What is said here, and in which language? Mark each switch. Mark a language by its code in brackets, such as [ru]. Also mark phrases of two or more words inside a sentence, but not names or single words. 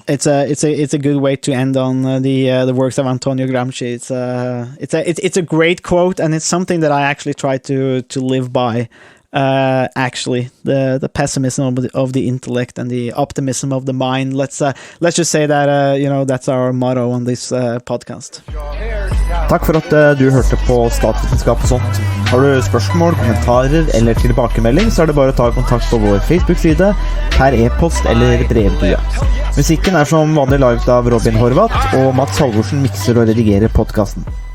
[en] It's a good way to end on the works of Antonio Gramsci. It's a great quote, and it's something that I actually try to live by. Actually, the pessimism of the intellect and the optimism of the mind. Let's just say that that's our motto on this podcast. [no] Takk for at du hørte på Statsvitenskap og sånt. Har du spørsmål, kommentarer eller tilbakemelding, så er det bare å ta kontakt på vår Facebook-side, per e-post eller brevdue. Musikken er som vanlig laget av Robin Horvath, og Mats Halvorsen mikser og redigerer podcasten.